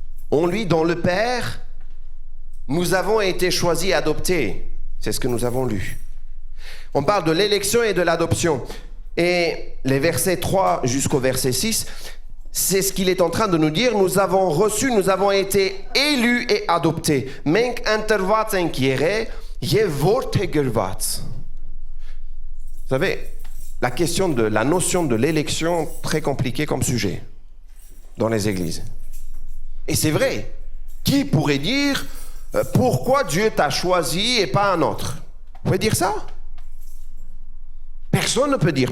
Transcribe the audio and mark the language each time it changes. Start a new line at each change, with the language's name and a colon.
French: En lui, dans le Père, nous avons été choisis et adoptés. C'est ce que nous avons lu. On parle de l'élection et de l'adoption. Et les versets 3 jusqu'au verset 6, c'est ce qu'il est en train de nous dire. Nous avons reçu, nous avons été élus et adoptés.
Armenian: Մենք ընտրված ենք եղել եւ որդեգրված.
French: Vous savez, la notion de l'élection, très compliquée comme sujet dans les églises. Et c'est vrai. Qui pourrait dire pourquoi Dieu t'a choisi et pas un autre? Vous pouvez dire ça? Personne ne peut dire.